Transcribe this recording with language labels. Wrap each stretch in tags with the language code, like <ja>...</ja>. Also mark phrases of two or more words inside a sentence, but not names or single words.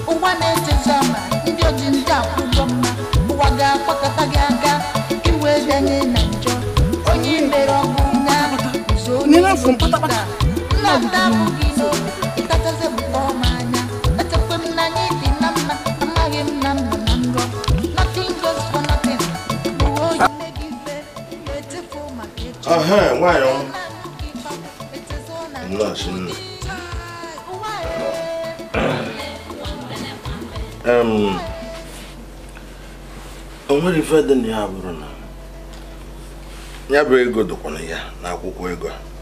<ig>Ụwa na-eche nche ama, ndị oji ndị akwụkwọ mma. Ụwa ga-akwakọta gị aka, ka i wee bịanye na njọ. Onye mere ọkụ nga, guzo Nne na-afụ m n'elu pata pata. nna m na-amụ gị n'obi, ịkachasị m kpọọ m anya. Echekwa m na anyị dị na mma, amaghị m na m nọ na nrọ.</ig> <en>Nothing goes for nothing.</en> <ig>Uwe oyi megide, echefu maka echefu. Aha, nwaanyị ọma. Nnọọ chi nne. Em, o nwere ife dị na ya bụrụ na ya bụ ego dịkwa na ya, na akwụkwọ ego a.</ig>